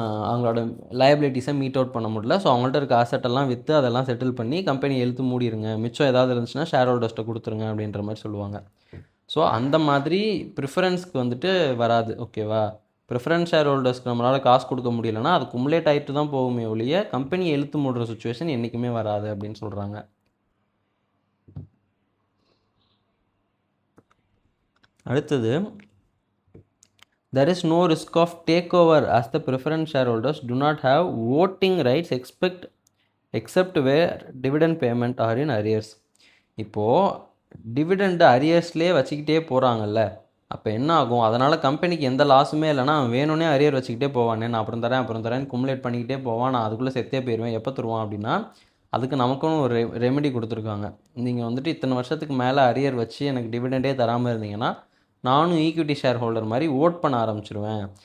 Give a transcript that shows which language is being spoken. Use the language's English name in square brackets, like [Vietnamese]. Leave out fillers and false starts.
[Tamil] அவங்களோட லயபிலிட்டிஸை meet out பண்ண முடியல, ஸோ அவங்கள்ட்ட இருக்க அசட்டெல்லாம் விற்று அதெல்லாம் செட்டில் பண்ணி கம்பெனி எழுத்து மூடிடுங்க, மிச்சம் ஏதாவது இருந்துச்சுன்னா ஷேர் ஹோல்டர்ஸ்ட்டை கொடுத்துருங்க அப்படின்ற மாதிரி சொல்லுவாங்க. ஸோ அந்த மாதிரி ப்ரிஃபரன்ஸ்க்கு வந்துட்டு வராது. ஓகேவா? ப்ரிஃபரன்ஸ் ஷேர் ஹோல்டர்ஸ்க்கு நம்மளால் காசு கொடுக்க முடியலன்னா அது குமுலேட் ஆகிட்டு தான் போகுமே ஒழிய கம்பெனி எழுத்து மூடுற சுச்சுவேஷன் என்றைக்குமே வராது அப்படின்னு சொல்கிறாங்க. [English] அடுத்தது, there is no risk of takeover as the preference shareholders do not have voting rights except where dividend payment are in arrears. [Tamil] இப்போது டிவிடெண்ட் அரியர்ஸ்லேயே வச்சுக்கிட்டே போகிறாங்கல்ல, அப்போ என்ன ஆகும்? அதனால் கம்பெனிக்கு எந்த லாஸுமே இல்லைனா அவன் வேணும்னே அரியர் வச்சுக்கிட்டே போவானே, நான் அப்புறம் தரேன் குமுலேட் பண்ணிக்கிட்டே போவான், நான் அதுக்குள்ளே செத்தே போயிடுவேன், எப்போ தருவான் அப்படின்னா அதுக்கு நமக்கும் ஒரு ரெமெடி கொடுத்துருக்காங்க. நீங்கள் வந்துட்டு இத்தனை வருஷத்துக்கு மேலே அரியர் வச்சு எனக்கு டிவிடெண்டே தராமல் இருந்தீங்கன்னா நானும் ஈக்விட்டி ஷேர் ஹோல்டர் மாதிரி ஓட் பண்ண ஆரம்பிச்சிருவேன்.